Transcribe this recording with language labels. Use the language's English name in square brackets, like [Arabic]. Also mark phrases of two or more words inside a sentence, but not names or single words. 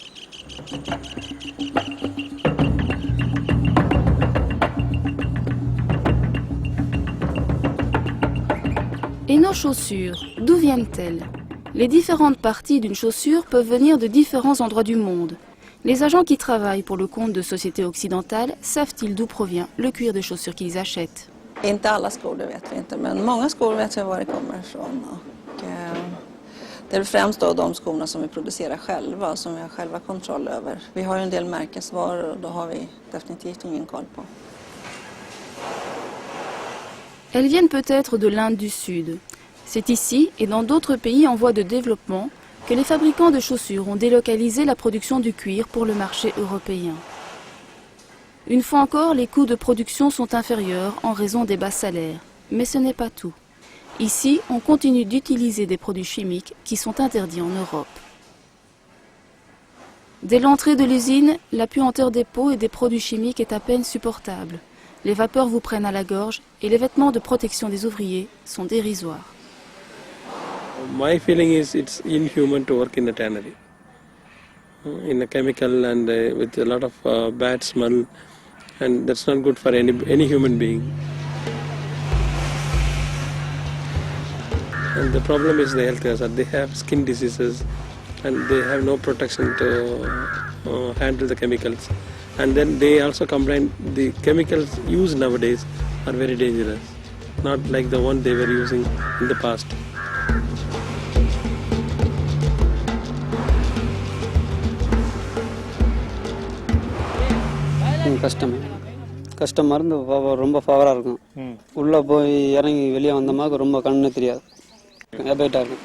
[French] Et nos chaussures, d'où viennent-elles? Les différentes parties d'une chaussure peuvent venir de différents endroits du monde. Les agents qui travaillent pour le compte de sociétés occidentales savent-ils d'où provient le cuir des chaussures qu'ils achètent? [Swedish] Inte alla skor, det vet vi inte, men många skor vet jag var det kommer ifrån. Och, det är främst då de skorna som vi producerar själva, som vi har själva kontroll över. Vi har ju en del märkesvaror och då har vi definitivt ingen koll på. [French] Elles viennent peut-être de l'Inde du Sud. C'est ici et dans d'autres pays en voie de développement que les fabricants de chaussures ont délocalisé la production du cuir pour le marché européen. Une fois encore, les coûts de production sont inférieurs en raison des bas salaires. Mais ce n'est pas tout. Ici, on continue d'utiliser des produits chimiques qui sont interdits en Europe. Dès l'entrée de l'usine, la puanteur des peaux et des produits chimiques est à peine supportable. Les vapeurs vous prennent à la gorge et les vêtements de protection des ouvriers sont dérisoires. [English] My feeling is it's inhuman to work in a tannery. In a chemical and with a lot of bad smell, and that's not good for any human being. And the problem is the health hazard. They have skin diseases and they have no protection to handle the chemicals. And then they also complain the chemicals used nowadays are very dangerous, not like the one they were using in the past. [Tamil] கஷ்டம் மருந்து ரொம்ப ஃபவராக இருக்கும். உள்ளே போய் இறங்கி வெளியே வந்தோம்னா ரொம்ப கண்ணு தெரியாது, ஹேபிட்டாக இருக்கும்.